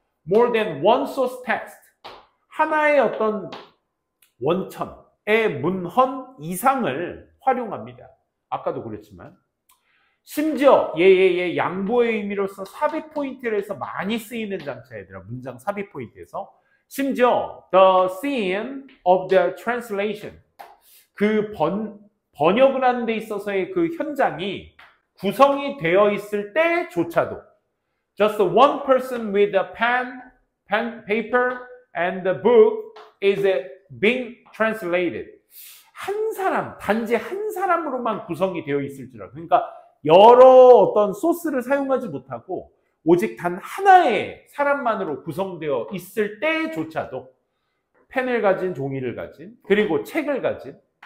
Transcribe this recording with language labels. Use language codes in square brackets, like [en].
[en] more than one source text, [ko] 하나의 어떤 원천의 문헌 이상을 활용합니다. 아까도 그랬지만, 심지어 양보의 의미로서 삽입 포인트를 해서 많이 쓰이는 장차, 얘들아. 문장 삽입 포인트에서 심지어 [en] the scene of the translation, [ko] 그 번역을 하는 데 있어서의 그 현장이 구성이 되어 있을 때조차도 [en] just one person with a pen, paper and the book is being translated. [ko] 한 사람, 단지 한 사람으로만 구성이 되어 있을지라도, 그러니까 여러 어떤 소스를 사용하지 못하고 오직 단 하나의 사람만으로 구성되어 있을 때조차도 펜을 가진, 종이를 가진, 그리고 책을 가진,